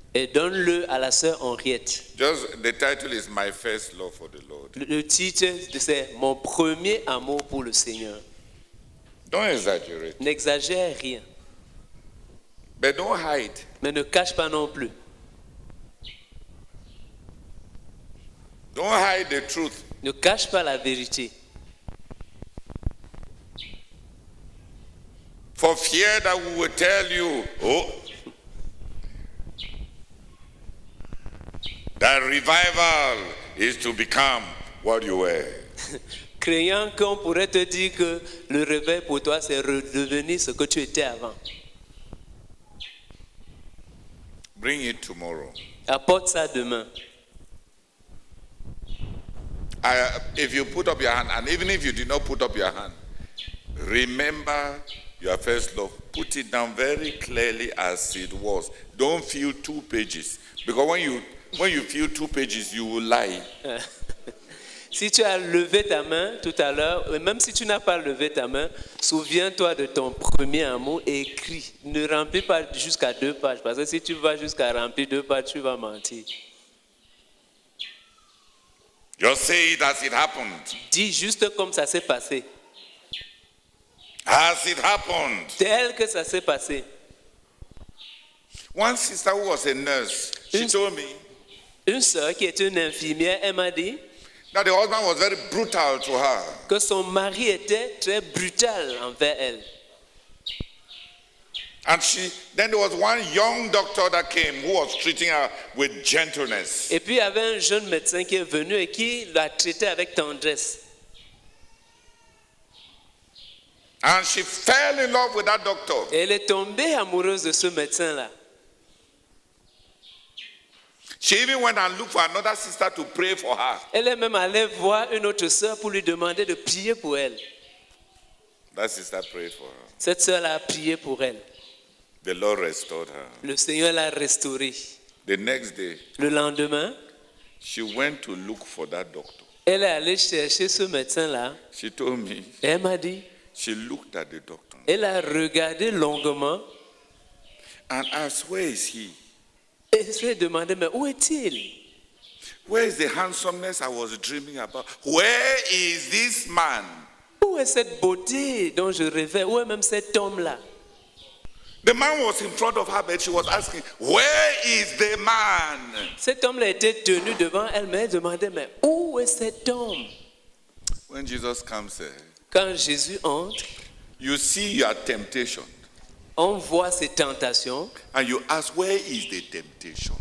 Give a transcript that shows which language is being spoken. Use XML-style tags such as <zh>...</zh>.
<fr>et donne-le à la sœur Henriette.</fr> <en>Just the title is My First Love for the Lord.</en> <fr>Le titre, c'est Mon premier amour pour le Seigneur.</fr> <en>Don't exaggerate,</en> <fr>N'exagère rien,</fr> <en>but don't hide.</en> <fr>mais ne cache pas non plus.</fr> <en>Don't hide the truth.</en> <fr>Ne cache pas la vérité.</fr> <en>For fear that we will tell you, oh, that revival is to become what you were.</en> <fr>Craignant qu'on pourrait te dire que le réveil pour toi, c'est redevenir ce que tu étais avant.</fr> <en>Bring it tomorrow.</en> <fr>Apporte ça demain.</fr> <en>If you put up your hand, and even if you did not put up your hand, remember your first love. Put it down very clearly as it was. Don't fill 2 pages. Because when you fill 2 pages, you will lie.</en> <fr>Si tu as levé ta main tout à l'heure, et même si tu n'as pas levé ta main, souviens-toi de ton premier amour et écris. Ne remplis pas jusqu'à 2 pages, parce que si tu vas jusqu'à remplir 2 pages, tu vas mentir.</fr> <en>Just say it as it happened.</en> <fr>Dis juste comme ça s'est passé,</fr> <en>As it happened.</en> <fr>tel que ça s'est passé.</fr> <en>One sister who was a nurse, she told me</en> <fr>Une sœur qui est une infirmière, elle m'a dit</fr> <en>that the husband was very brutal to her.</en> <fr>que son mari était très brutal envers elle.</fr> <en>And then there was one young doctor that came who was treating her with gentleness.</en> <fr>Et puis il y avait un jeune médecin qui est venu et qui l'a traité avec tendresse.</fr> <en>And she fell in love with that doctor.</en> <fr>Et elle est tombée amoureuse de ce médecin-là.</fr> <en>She even went and looked for another sister to pray for her.</en> <fr>Elle est même allée voir une autre sœur pour lui demander de prier pour elle.</fr> <en>That sister prayed for her.</en> <fr>Cette sœur-là a prié pour elle.</fr> <en>The Lord restored her.</en> <fr>Le Seigneur l'a restaurée.</fr> <en>The next day,</en> <fr>Le lendemain,</fr> <en>she went to look for that doctor.</en> <fr>elle est allée chercher ce médecin-là.</fr> <en>She told me</en> <fr>Et elle m'a dit,</fr> <en>she looked at the doctor</en> <fr>elle a regardé longuement</fr> <en>and asked, where is he?</en> <fr>et s'est demandé, mais où est-il?</fr> <en>Where is the handsomeness I was dreaming about? Where is this man?</en> <fr>Où est cette beauté dont je rêvais? Où est même cet homme-là?</fr> <en>The man was in front of her, but she was asking, where is the man?</en> <fr>Cet homme-là était tenu devant elle, mais elle demandait, mais où est cet homme?</fr> <en>When Jesus comes here,</en> <fr>Quand Jésus entre,</fr> <en>you see your temptation</en> <fr>on voit ses tentations</fr> <en>and you ask, where is the temptation?</en>